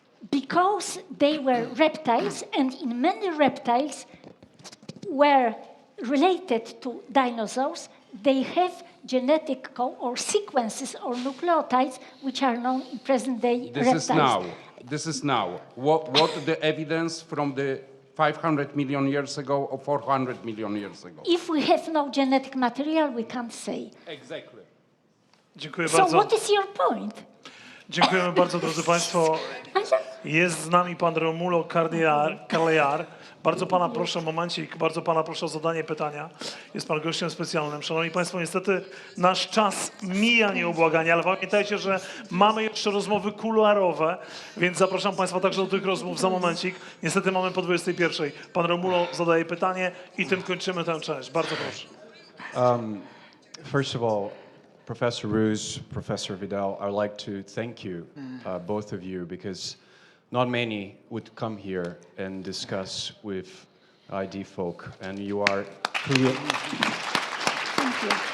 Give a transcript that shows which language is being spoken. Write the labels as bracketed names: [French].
[English] Because they were reptiles, and in many reptiles were related to dinosaurs, they have genetic or sequences or nucleotides which are known in present-day reptiles. This is now. What the evidence from the 500 million years ago or 400 million years ago? If we have no genetic material, we can't say. Exactly. [Polish] Dziękuję [English] So [Polish] bardzo. [English] what is your point? [Polish] Dziękujemy bardzo, drodzy Państwo. Jest z nami pan Romulo Carlear. Bardzo pana proszę, momencik, bardzo pana proszę o zadanie pytania. Jest pan gościem specjalnym. Szanowni Państwo, niestety nasz czas mija nieubłaganie, ale pamiętajcie, że mamy jeszcze rozmowy kuluarowe, więc zapraszam Państwa także do tych rozmów za momencik. Niestety mamy po 21. Pan Romulo zadaje pytanie i tym kończymy tę część. Bardzo proszę. [English] First of all, Professor Ruse, Professor Vidal, I'd like to thank you, both of you, because not many would come here and discuss with ID folk, and you are clear. Thank you.